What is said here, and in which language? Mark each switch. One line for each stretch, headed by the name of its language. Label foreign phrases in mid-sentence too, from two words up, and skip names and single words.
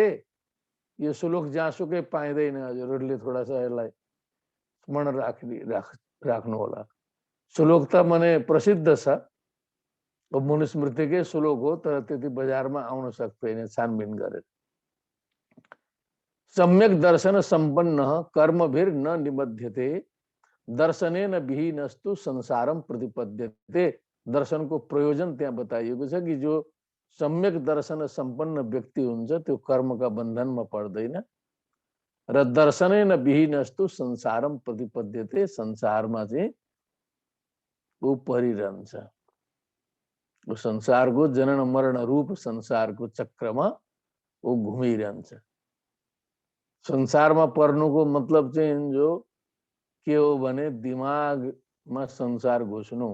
Nepali: यो श्लोक जहाँसुकै पाइँदैन। हजुरहरूले
Hindi: थोडा सा
Nepali: यसलाई स्मरण राख्नु होला। श्लोक त माने प्रसिद्ध छ, मनुस्मृतिकै श्लोक हो, तर त्यति बजारमा आउन सक्दैन छानबिन गरेर।
Sanskrit: सम्यक दर्शन संपन्न कर्मभिर न निबध्यते दर्शनेन विहीनस्तु संसारम प्रतिपद्यते।
Nepali: दर्शन को प्रयोजन त्यहाँ बताइएको छ कि जो
Sanskrit: सम्यक दर्शन सम्पन्न
Nepali: व्यक्ति हुन्छ त्यो कर्मका बन्धनमा पर्दैन र
Sanskrit: दर्शनेन विहीनस्तु संसारम प्रतिपद्यते,
Nepali: संसारमा चाहिँ ऊ परिरहन्छ। वो संसारको जनन मरण रूप संसारको चक्रमा ऊ घुमिरहन्छ। संसारमा पर्नुको मतलब चाहिँ जो के हो भने दिमागमा संसार घुस्नु।